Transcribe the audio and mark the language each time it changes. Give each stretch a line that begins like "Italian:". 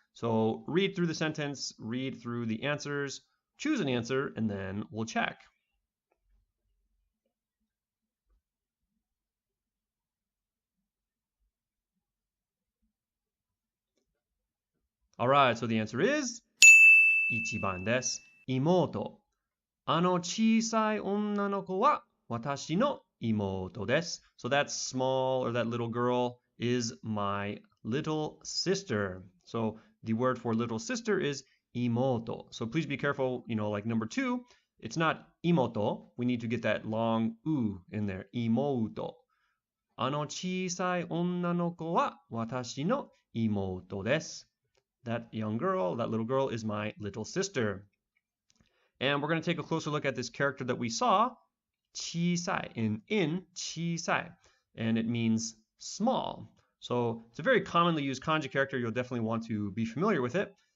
English: So read through the sentence, read through the answers, choose an answer, and then we'll check. Alright, so the answer is 1番です。
Japanese: 妹。あの小さい女の子は私の妹です。
English: So that small or that little girl is my little sister. So the word for little sister is 妹. So please be careful, like number 2, it's not 妹. We need to get that long u in there.
Japanese: 妹。あの小さい女の子は私の妹です。
English: That young girl, that little girl is my little sister. And we're going to take a closer look at this character that we saw, 小さい, in 小さい, and it means small. So it's a very commonly used kanji character. You'll definitely want to be familiar with it.